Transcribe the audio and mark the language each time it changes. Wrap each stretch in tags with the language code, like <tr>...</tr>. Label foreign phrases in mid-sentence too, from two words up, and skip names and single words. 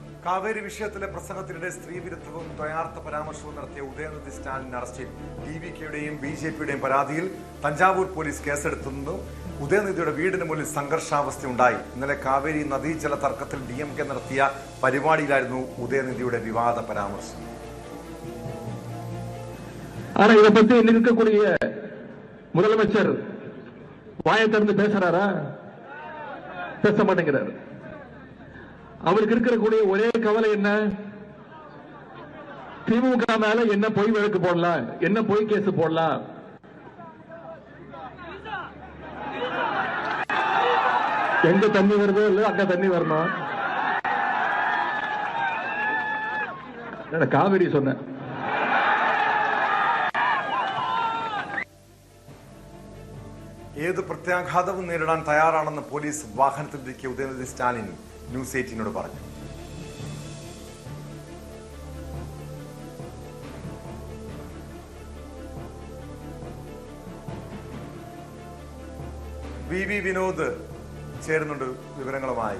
<ml>കാവേരി വിഷയത്തിലെ പ്രസംഗത്തിനിടെ സ്ത്രീവിരുദ്ധവും ദ്വയാർത്ഥ പരാമർശവും നടത്തിയ ഉദയനിധി സ്റ്റാലിൻ അറസ്റ്റിൽ ടിവികെയുടെയും ബിജെപിയുടെയും പരാതിയിൽ തഞ്ചാവൂർ പോലീസ് കേസെടുത്തുന്നു. ഉദയനിധിയുടെ വീടിന് മുന്നിൽ സംഘർഷാവസ്ഥയുണ്ടായി. ഇന്നലെ കാവേരി നദീജല തർക്കത്തിൽ DMK നടത്തിയ പരിപാടിയിലായിരുന്നു ഉദയനിധിയുടെ വിവാദ പരാമർശം.</ml> <ta>ஆனா இதை பத்தி இருக்கக்கூடிய முதலமைச்சர் வாயை திறந்து பேசுறாரா? பேச மாட்டேங்கிறார். அவருக்கு இருக்கக்கூடிய ஒரே கவலை என்ன? திமுக மேல என்ன பொய் வழக்கு போடலாம், என்ன பொய் கேஸ் போடலாம். எங்க தண்ணி வருதோ இல்ல அங்க தண்ணி வரணும். காவிரி சொன்ன</ta> <ml>ഏത് പ്രത്യാഘാതവും നേരിടാൻ തയ്യാറാണെന്ന് പോലീസ് വാഹനത്തിലിരിക്കെ ഉദയനിധി സ്റ്റാലിൻ ന്യൂസ് 18 പറഞ്ഞു. വി വിനോദ് ചേരുന്നുണ്ട് വിവരങ്ങളുമായി.</ml>